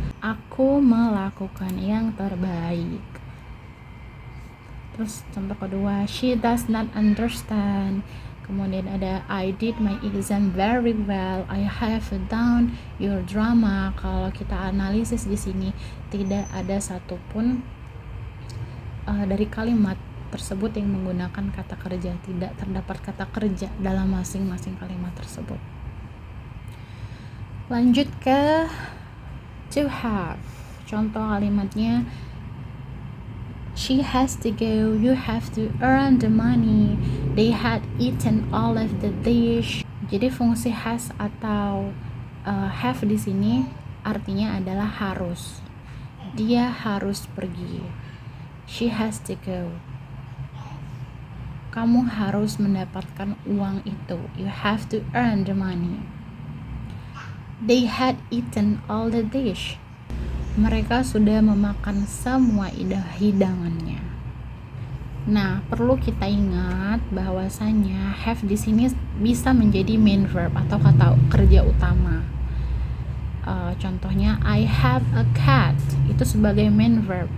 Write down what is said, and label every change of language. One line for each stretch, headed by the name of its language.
Indonesian: Aku melakukan yang terbaik. Terus contoh kedua,
English: she does not understand.
Indonesian: Kemudian ada
English: I did my exam very well. I have done your drama.
Indonesian: Kalau kita analisis di sini tidak ada satupun dari kalimat tersebut yang menggunakan kata kerja. Tidak terdapat kata kerja dalam masing-masing kalimat tersebut. Lanjut ke to have. Contoh kalimatnya
English: she has to go, you have to earn the money. They had eaten all of the dish.
Indonesian: Jadi fungsi has atau have di sini artinya adalah harus. Dia harus pergi.
English: She has to go.
Indonesian: Kamu harus mendapatkan uang itu.
English: You have to earn the money. They had eaten all the dish.
Indonesian: Mereka sudah memakan semua hidangannya. Nah, perlu kita ingat bahwasanya have di sini bisa menjadi main verb atau kata kerja utama. Contohnya
English: I have a cat,
Indonesian: itu sebagai
English: main verb.